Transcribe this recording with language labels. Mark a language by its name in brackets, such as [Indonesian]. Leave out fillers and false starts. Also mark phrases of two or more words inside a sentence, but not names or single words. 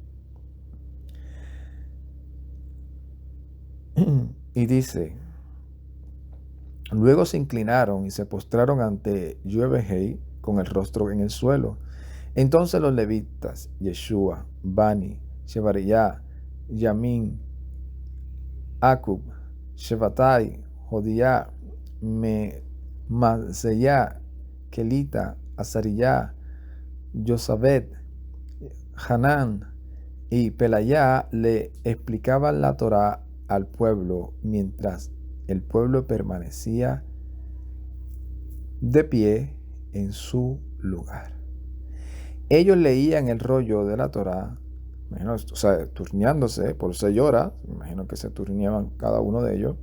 [Spanish] Y dice, luego se inclinaron y se postraron ante Yahweh con el rostro en el suelo. Entonces los levitas, Yeshua, Bani, Shebariah, Yamin, Acub, Shebatai, Jodiah, Maseyah, Kelita, Azariah, Josabet, Hanán y Pelayá le explicaban la Torá al pueblo mientras el pueblo permanecía de pie en su lugar. Ellos leían el rollo de la Torá, imagino, o sea, turneándose por 6 horas, imagino que se turneaban cada uno de ellos.